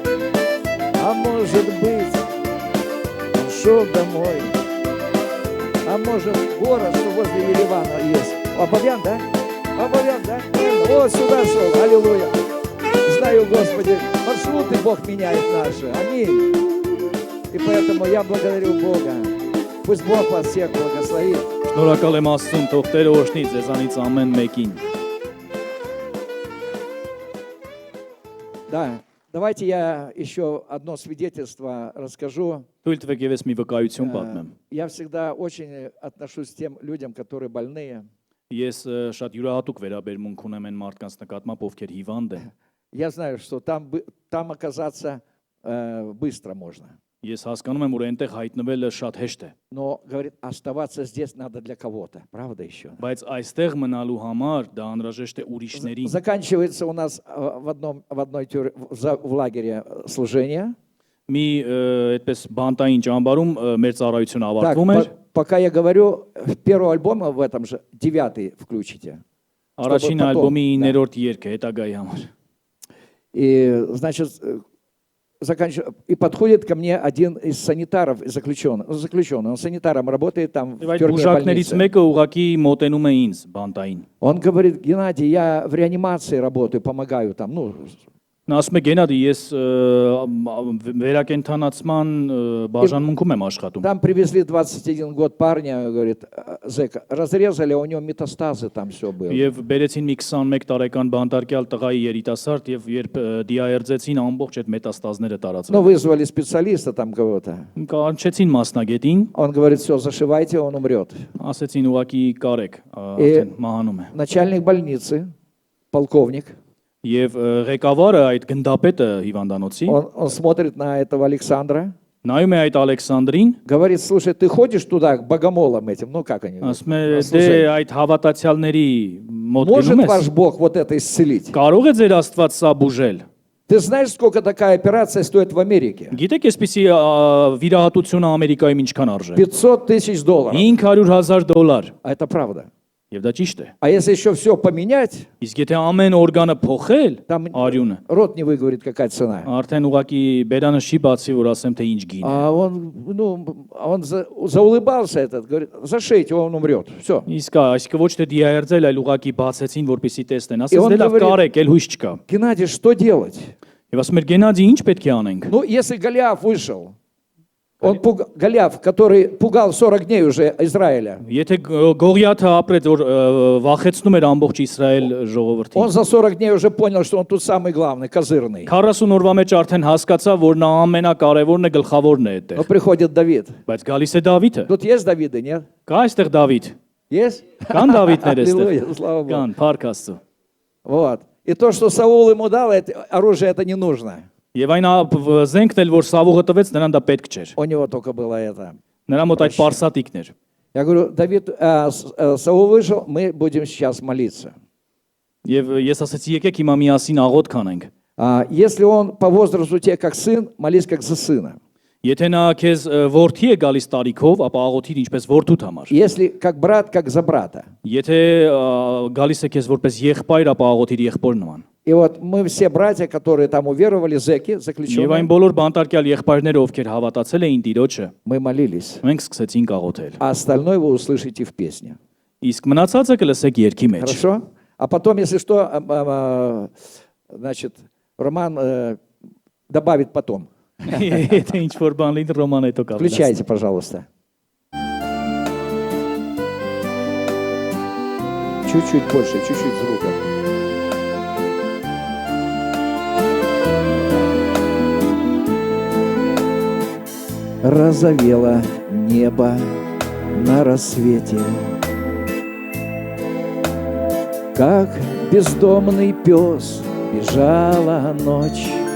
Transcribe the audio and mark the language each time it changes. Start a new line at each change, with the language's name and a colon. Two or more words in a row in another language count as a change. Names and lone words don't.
Russian: А может быть, он шел домой, а может город, что возле Еревана есть. Абовян, да? Абовян, да? Вот сюда шел, аллилуйя. Знаю, Господи, маршруты Бог меняет наши. Аминь. И поэтому я благодарю Бога. Пусть Бог вас всех благословит.
Armenian: Շնորհակալ եմ Աստծուն, թող Տերը օրհնի ձեզանից ամեն մեկին։
Russian: Да, давайте я еще одно свидетельство расскажу.
Armenian: Թույլ տվեք եւս մի վկայություն պատմեմ։
Russian: Я всегда очень отношусь к тем людям, которые больные.
Armenian: Ես շատ յուրահատուկ վերաբերմունք ունեմ այն մարդկանց նկատմամբ, ովքեր հիվանդ են։
Russian: Я знаю, что там оказаться быстро можно.
Armenian: Ես հասկանում եմ, որ այնտեղ հայտնվելը շատ հեշտ է։
Russian: Но, говорит, оставаться здесь надо для кого-то. Правда еще?
Armenian: Բայց այստեղ մնալու համար դա անհրաժեշտ է ուրիշներին։
Russian: Заканчивается у нас в лагере служение.
Armenian: Մի այդպես բանտային ճամբարում մեր ծառայությունը ավարտվում էր։
Russian: Пока я говорю, первый альбом в этом же 9-й включите.
Armenian: Առաջին ալբոմի 9-րդ երգը հետագայի համար։
Russian: И, значит, и подходит ко мне один из санитаров, заключенный. Он санитаром работает там в тюрьме,
Armenian: Ուժակներից մեկը ուղակի մոտենում է ինձ բանտային։
Russian: Он говорит: Геннадий, я в реанимации работаю, помогаю там, ну.
Armenian: Նա ասում է Գենադի, ես վերակենդանացման բաժանմունքում եմ աշխատում։
Russian: Там привезли 21 год парня, говорит, зэка, разрезали, у него метастазы там все было.
Armenian: Եվ բերեցին մի 21 տարեկան բանտարկյալ տղայի երիտասարդ եւ երբ դիահերձեցին ամբողջ այդ մետաստազները
Russian: Ну,
Armenian: տարածվեցին։
Russian: вызвали специалиста там кого-то.
Armenian: Կանչեցին մասնագետին,
Russian: Он говорит: все, зашивайте, он умрет.
Armenian: ասեցին ուղակի կարեք, արդեն մահանում է։
Russian: Начальник больницы, полковник,
Armenian: Եվ ղեկավարը այդ գնդապետը հիվանդանոցի
Russian: он смотрит на этого Александра,
Armenian: նայում է այդ Ալեքսանդրին,
Russian: говорит: слушай, ты ходишь туда к богомолам этим, ну как они?
Armenian: ասում է դե այդ հավատացյալների մոտ
Russian: Может
Armenian: գնում
Russian: ваш
Armenian: ես։
Russian: Бог вот это исцелить?
Armenian: Կարող է ձեր Աստված սա բուժել։
Russian: Ты знаешь, сколько такая операция стоит в Америке?
Armenian: Գիտեք, այսպեսի վիրահատությունը Ամերիկայում ինչքան արժե։
Russian: $500,000.
Armenian: $500,000։
Russian: А это правда.
Armenian: Եվ դա ճիշտ է։
Russian: А если еще все поменять,
Armenian: Իսկ եթե ամեն օրգանը փոխել,
Russian: там
Armenian: արյունը,
Russian: рот не выговорит, какая цена.
Armenian: արդեն ուղակի բերանը չի բացի, որ ասեմ թե ինչ գին է։
Russian: А он заулыбался этот, говорит: зашейте, он умрет. Все.
Armenian: Իսկ այսինքն ոչ թե դիահերձել, այլ ուղակի բացեցին, որպեսի տեսնեն։
Russian: И он
Armenian: Ասես դե լավ
Russian: говорит:
Armenian: կարեք, էլ հույս չկա։
Russian: Геннадий, что делать?
Armenian: Եվ ասում էր Գենադի, ինչ պետք է անենք։
Russian: Ну, если Голиаф вышел, Голиаф, который пугал 40 дней уже Израиля,
Armenian: Եթե Գողիաթը ապրեց, որ վախեցնում էր ամբողջ Իսրայել ժողովրդին։
Russian: он за 40 дней уже понял, что он тут самый главный, козырный.
Armenian: 40 օրվա մեջ արդեն հասկացավ, որ նա ամենակարևորն է, гլխավորն է
Russian: Но
Armenian: այդտեղ։
Russian: приходит Давид.
Armenian: Բայց գալիս է Դավիթը։
Russian: Тут есть Давиды, нет?
Armenian: Կա այստեղ Դավիթ։
Russian: Есть?
Armenian: Կան Դավիթներ
Russian: Аллилуйя,
Armenian: այստեղ։
Russian: слава Богу.
Armenian: Կան, Փառք Աստծո։
Russian: Вот. И то, что Саул ему дал, оружие это не нужно.
Armenian: Եվ այն զենքն էլ, որ Սավուղը տվեց, նրան դա պետք չէր։
Russian: У него только было это.
Armenian: Նրա մոտ այդ պարսատիկն էր։
Russian: Я говорю, Саул вышел, мы будем сейчас молиться.
Armenian: Եվ ես ասացի, եկեք հիմա միասին աղոթք անենք։
Russian: Если он по возрасту тебе как сын, молись как за сына.
Armenian: Եթե նա քեզ որդի է գալիս տարիքով, ապա աղոթիր ինչպես որդուդ համար։
Russian: Если как брат, как за брата.
Armenian: Եթե գալիս է քեզ որպես եղբայր, ապա աղոթիր եղբոր նման։
Russian: И вот мы все братья, которые там уверовали, зэки,
Armenian: Եվ այն
Russian: заключенные,
Armenian: բոլոր բանտարկյալ եղբայրները, ովքեր հավատացել էին Տիրոջը,
Russian: мы молились.
Armenian: մենք սկսեցինք աղոթել։
Russian: А остальное вы услышите в песне.
Armenian: Իսկ մնացածը կլսեք երգի մեջ։
Russian: Хорошо? А потом, если что, значит, Роман добавит потом.
Armenian: Եթե ինչ որ բան լինի, Ռոման հետո կավելացնի։
Russian: Включайте, пожалуйста. Чуть-чуть больше, чуть-чуть звука. Розовело небо на рассвете, как бездомный пес бежала ночь.